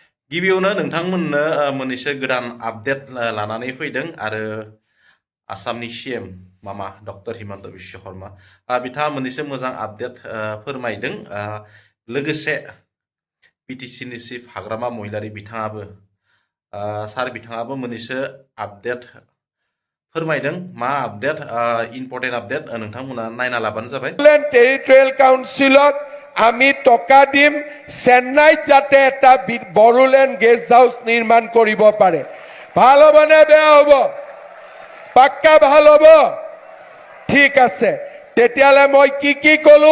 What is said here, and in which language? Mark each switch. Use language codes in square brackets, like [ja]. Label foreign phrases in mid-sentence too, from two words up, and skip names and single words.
[brx] गिबियावनो नोंथांमोननो मोननैसो गोदान आपडेट लानानै फैदों आरो आसामनि सीएम मामा डक्टर हिमन्त बिश्व शर्मा बिथाङा मोननैसो मोजां आपडेट फोरमायदों। लोगोसे बिटिसिनि चिफ हाग्रामा महिलारि बिथाङाबो बिथाङाबो मोननैसो आपडेट फोरमायदों। मा आपडेट [en] important update [brx] नोंथांमोना नायना लाबानो जाबाय। [as] টেৰিটৰিয়েল কাউন্সিলত আমি টকা দিম চেন্নাইত যাতে এটা বড়োলেণ্ড গেষ্ট হাউচ নিৰ্মাণ কৰিব পাৰে। ভাল হ'ব নে বেয়া হ'ব? পাক্কা ভাল হ'ব? ঠিক আছে, তেতিয়ালে মই কি ক'লো?